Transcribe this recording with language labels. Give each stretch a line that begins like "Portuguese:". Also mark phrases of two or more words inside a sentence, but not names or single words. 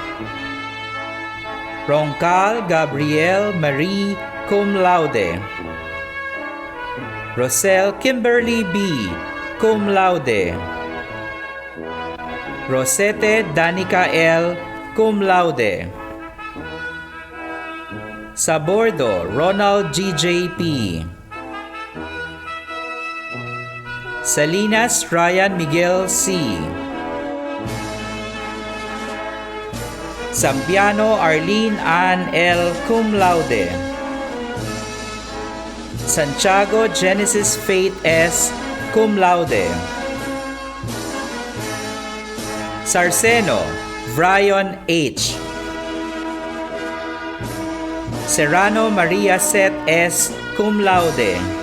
English: Roncal Gabrielle Marie,
Latin: cum laude.
English: Rosel Kimberly B,
Latin: cum laude.
English: Rosette Danica L,
Latin: cum laude.
English: Sabordo Ronald GJP. Salinas Ryan Miguel C. Sampiano Arlene Ann L,
Latin: cum laude.
English: Santiago Genesis Faith S,
Latin: cum laude.
English: Sarceno Vrion H. Serrano Maria Seth S,
Latin: cum laude.